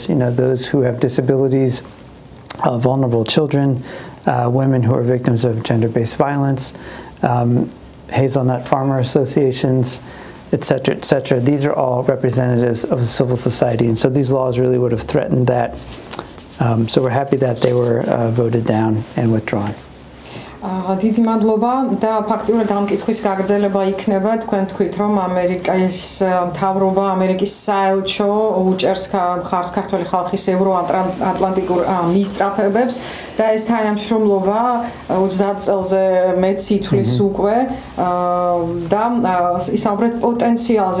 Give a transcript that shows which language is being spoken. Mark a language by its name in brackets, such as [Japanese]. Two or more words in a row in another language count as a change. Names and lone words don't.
[English] Those who have disabilities, vulnerable children, women who are victims of gender-based violence, hazelnut farmer associations, etc., etc. These are all representatives of civil society, and so these laws really would have threatened that. So we're happy that they were voted down and withdrawn. [Georgian] დიდი მადლობა და ფაქტიურად ამ კითხვის გაგრძელება იქნება თქვენ თქვით რომ ამერიკის მთავრობა ამერიკის საელჩო უჭერს მხარს ქართული ხალხის ევროატლანტიკურ მისწრაფებებს და ეს თანამშრომლობა 30 წელზე მეც ითვლის უკვე და ისაუბრეთ პოტენციალზე.